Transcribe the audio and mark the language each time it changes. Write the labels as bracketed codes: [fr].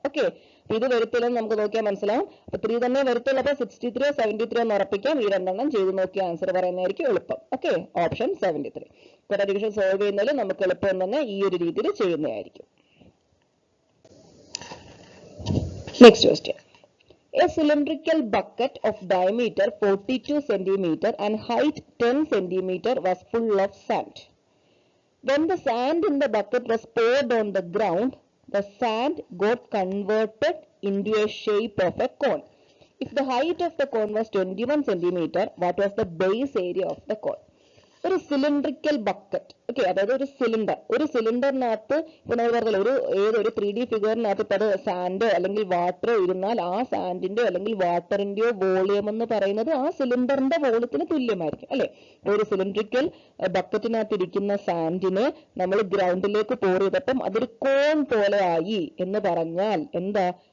[ml] Okay, അപ്പൊ ഇത് വരത്തില്ലെന്ന് നമുക്ക് നോക്കിയാൽ മനസ്സിലാവും. അപ്പൊ 3 തന്നെ വരത്തുള്ളൂ. അപ്പൊ 63 73 എന്ന് ഉറപ്പിക്കാം. ഈ രണ്ടെണ്ണം ചെയ്ത് നോക്കി ആൻസർ പറയുന്നതായിരിക്കും എളുപ്പം. Okay, option 73. ഡിവിഷൻ സോൾവ് ചെയ്യുന്നതിൽ നമുക്ക് എളുപ്പം തന്നെ ഈ ഒരു രീതിയിൽ ചെയ്യുന്നതായിരിക്കും. [en] Next question. A cylindrical bucket of diameter 42 cm and height 10 cm was full of sand. When the sand in the bucket was poured on the ground, the sand got converted into a shape of a cone. If the height of the cone was 21 cm, what was the base area of the cone? [ml] ഒരു cylindrical bucket, okay, അതായത് ഒരു സിലിണ്ടറിനകത്ത് ഇപ്പൊ നമ്മൾ പറഞ്ഞല്ലോ, ഏതൊരു 3D ഫിഗറിനകത്ത് ഇപ്പൊ അത് സാൻഡോ അല്ലെങ്കിൽ വാട്ടറോ ഇരുന്നാൽ ആ സാൻഡിന്റെയോ അല്ലെങ്കിൽ വാട്ടറിന്റെയോ വോളിയം എന്ന് പറയുന്നത് ആ സിലിണ്ടറിന്റെ വോളിയത്തിന് തുല്യമായിരിക്കും അല്ലെ. ഒരു സിലിണ്ടറിക്കൽ ബക്കറ്റിനകത്ത് ഇരിക്കുന്ന സാൻഡിനെ നമ്മൾ ഗ്രൗണ്ടിലേക്ക് പോർ ചെയ്തപ്പം അതൊരു കോൺ പോലെ ആയി എന്ന് പറഞ്ഞാൽ എന്താ?